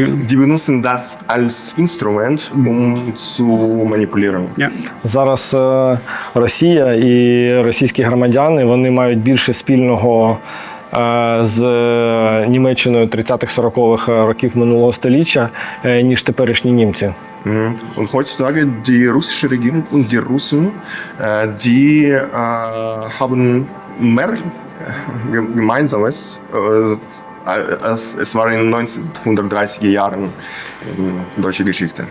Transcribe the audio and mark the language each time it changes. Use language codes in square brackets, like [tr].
[de] Die benutzen das als Instrument, zu manipulieren. Ja. [uk] Зараз Росія і російські громадяни, вони мають більше спільного з Німеччиною 30-х-40-х років минулого століття, ніж теперішні німці. [de] Und heutzutage die russische Regierung und die Russen, die haben mehr Gemeinsames, als es war in 1930er Jahren in deutscher Geschichte.